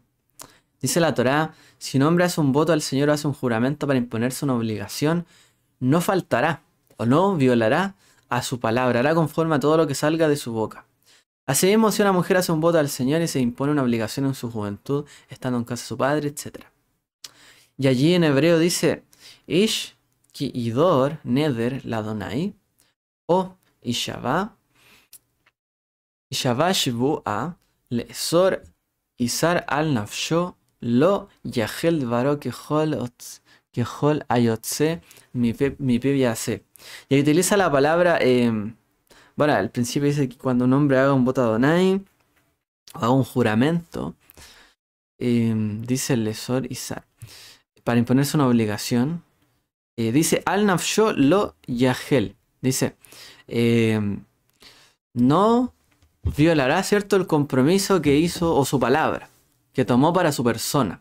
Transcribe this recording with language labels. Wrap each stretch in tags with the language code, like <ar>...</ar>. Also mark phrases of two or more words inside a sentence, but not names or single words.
<es>Dice la Torá, si un hombre hace un voto al Señor o hace un juramento para imponerse una obligación, no faltará o no violará a su palabra, hará conforme a todo lo que salga de su boca. Asimismo, si una mujer hace un voto al Señor y se impone una obligación en su juventud, estando en casa de su padre, etc. Y allí en hebreo dice,</es> <he>איש כי ידר נדר לה' או השבע שבעה לאסר אסר על נפשו לא יחל דברו ככל היצא מי פיו יעשה.</he> <es>Y ahí utiliza la palabra, bueno, al principio dice que cuando un hombre haga un voto Adonai, o haga un juramento, dice el</es> <he>לאסר אסר,</he> <es>para imponerse una obligación, dice</es> <he>על נפשו לא יחל,</he> <es>dice, no violará, ¿cierto?, el compromiso que hizo o su palabra, que tomó para su persona.</es>